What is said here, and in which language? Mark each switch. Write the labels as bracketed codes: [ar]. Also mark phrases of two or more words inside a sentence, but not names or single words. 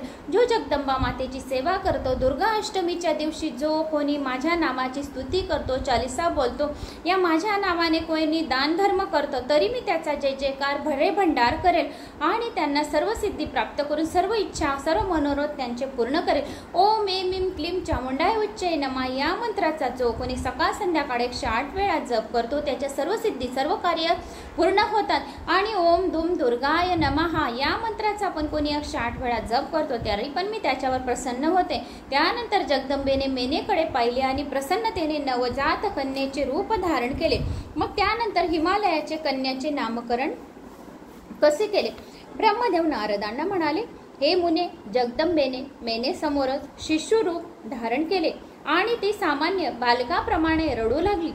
[mr] जो जगदंबा मातेची सेवा करतो, दुर्गा अष्टमीच्या दिवशी जो कोणी माझ्या नामाची स्तुती करतो, चालिसा बोलतो, या माझ्या नावाने कोणी दान धर्म करतो, तरी मी त्याचा जय जयकार भरे भंडार करेल आणि त्यांना सर्व सिद्धी प्राप्त करून सर्व इच्छा सर्व मनोरथ त्यांचे पूर्ण करेल. [sa] ओम ऐं ह्रीं क्लीं चामुंडाय उच्चै नमः [mr] या मंत्राचा जो कोणी सकाळ संध्याकाळ 108 वेळा जप करतो त्याच्या सर्व सिद्धी सर्व कार्य पूर्ण होतात. आणि [sa] ओम दुम दुर्गाय नमः [mr] या मंत्राचा पण कोणी 108 वेळा जप करतो तरी पण मी त्याच्यावर प्रसन्न होते. त्यानंतर जगदंबेने मेनेकडे पाहिले आणि प्रसन्नतेने नवजात कन्येचे रूप धारण केले. मग त्यानंतर हिमालयाचे कन्याचे नामकरण कसे केले? ब्रह्मदेव नारदांना म्हणाले, हे मुने, जगदंबेने मेनेसमोरच शिशुरूप धारण केले आणि ती सामान्य बालकाप्रमाणे रडू लागली.